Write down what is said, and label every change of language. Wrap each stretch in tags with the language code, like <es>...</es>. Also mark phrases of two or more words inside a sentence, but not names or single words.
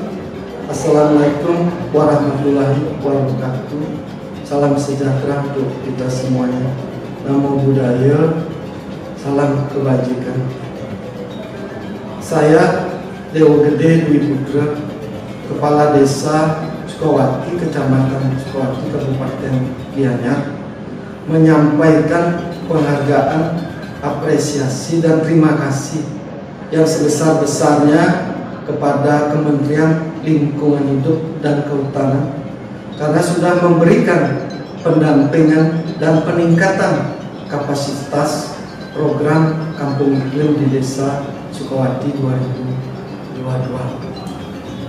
<ar>Assalamualaikum warahmatullahi wabarakatuh.</ar> <id>Salam sejahtera untuk kita semuanya.</id> <pi>Namo Buddhaya,</pi> <id>salam kebajikan. Saya Dewo Gede Dwi Putra, Kepala Desa Sukawati, Kecamatan Sukawati, Kabupaten Gianyar, menyampaikan penghargaan, apresiasi dan terima kasih yang sebesar-besarnya kepada Kementerian Lingkungan Hidup dan Kehutanan karena sudah memberikan pendampingan dan peningkatan kapasitas program Kampung Iklim di Desa Sukawati 2022.</id>